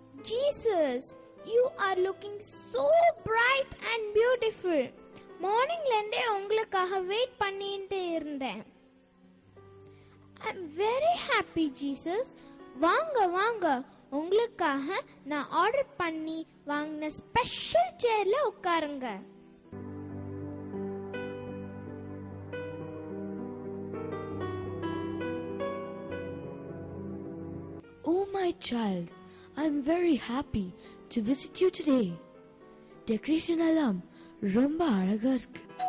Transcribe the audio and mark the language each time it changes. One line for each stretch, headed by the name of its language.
English: Jesus, you are looking so bright and beautiful.
Tamil: மார்னிங்ல இருந்தே உங்களுக்காக வெயிட் பண்ணிட்டு இருந்தேன்.
English: I'm very happy, Jesus.
Tamil: வாங்க வாங்க, உங்களுக்காக நான் ஆர்டர் பண்ணி வாங்கின ஸ்பெஷல் சேர்ல உட்காருங்க.
English: Oh my child, I'm very happy to visit you today.
Tamil: Decoration எல்லாம் ரொம்ப அழகா இருக்கு.